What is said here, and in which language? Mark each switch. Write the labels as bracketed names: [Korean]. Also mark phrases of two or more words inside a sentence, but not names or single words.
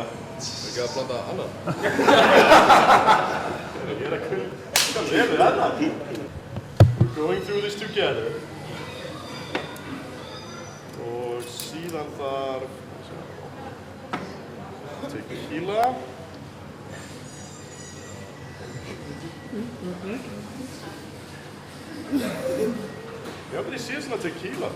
[Icelandic] Ekki að blanda annan? Ég er að kunna vel við annan. [English] going through this together. [Icelandic] Og síðan þarf tequila. Ég hef aldrei séð svona tequila.